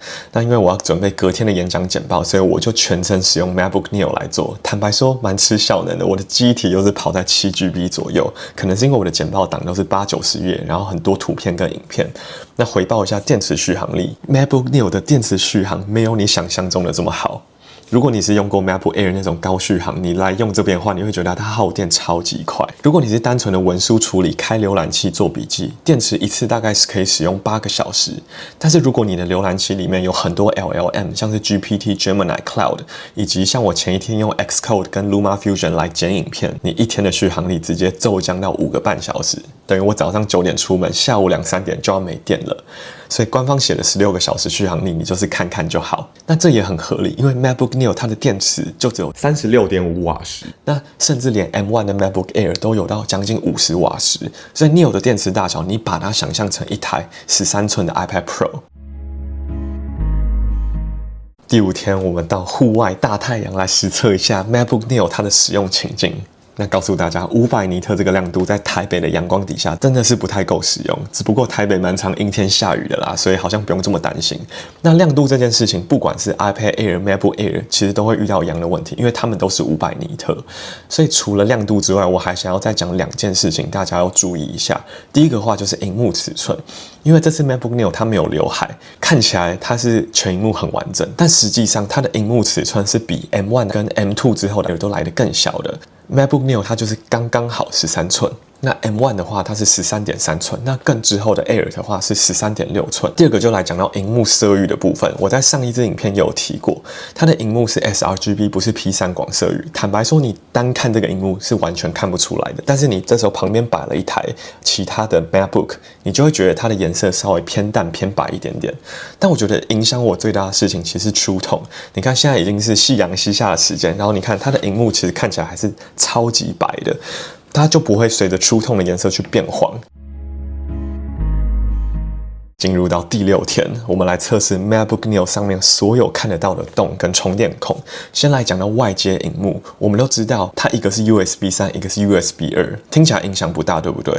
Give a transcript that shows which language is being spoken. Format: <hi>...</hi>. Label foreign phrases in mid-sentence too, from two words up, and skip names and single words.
<zh>那因為我要準備隔天的演講簡報，所以我就全程使用 MacBook Neo 來做。坦白說，蠻吃效能的。我的記憶體又是跑在7GB 左右，可能是因為我的簡報檔都是80-90頁，然後很多圖片跟影片。那回報一下電池續航力 ，MacBook Neo 的電池續航沒有你想象中的這麼好。如果你是用過 MacBook Air 那種高續航，你來用這邊的話，你會覺得它耗電超級快。如果你是單純的文書處理、開瀏覽器做筆記，電池一次大概是可以使用8個小時。但是如果你的瀏覽器裡面有很多 LLM，像是 GPT、Gemini、Cloud， 以及像我前一天用 Xcode 跟 LumaFusion 來剪影片，你一天的續航力直接驟降到5個半小時，等於我早上9點出門，下午2、3點就要沒電了。所以官方寫的16個小時續航力，你就是看看就好。那這也很合理，因為 MacBook Neo 它的電池就只有36.5瓦時，那甚至連 M1 的 MacBook Air 都有到將近50瓦時，所以 Neo 的電池大小，你把它想象成一台13寸的 iPad Pro。第5天，我們到戶外大太陽來實測一下 MacBook Neo 它的使用情境。那告訴大家，500尼特這個亮度在台北的陽光底下真的是不太夠使用。只不過台北蠻常陰天下雨的啦，所以好像不用這麼擔心。那亮度這件事情，不管是 iPad Air、MacBook Air，其實都會遇到一樣的問題，因為它們都是500尼特。所以除了亮度之外，我還想要再講2件事情，大家要注意一下。第一個話就是熒幕尺寸，因為這次 MacBook Neo 它沒有劉海，看起來它是全熒幕很完整，但實際上它的熒幕尺寸是比 M1 跟 M2 之後的 Air 都來得更小的。MacBook Neo 它就是剛剛好13寸。那 M1 的話，它是13.3寸，那更之後的 Air 的話是13.6寸。第二個就來講到熒幕色域的部分，我在上一支影片也有提過，它的熒幕是 sRGB， 不是 P3 廣色域。坦白說，你單看這個熒幕是完全看不出來的，但是你這時候旁邊擺了一台其他的 MacBook，你就會覺得它的顏色稍微偏淡偏白一點點。但我覺得影響我最大的事情其實是 True Tone。你看現在已經是夕陽西下的時間，然後你看它的熒幕其實看起來還是超級白的。它就不會隨着 True Tone的顏色去變黃。進入到第6天，我們來測試 MacBook Neo 上面所有看得到的洞跟充電孔。先來講到外接螢幕，我們都知道它一個是 USB 3，一個是 USB 2，聽起來影響不大，對不對？</zh>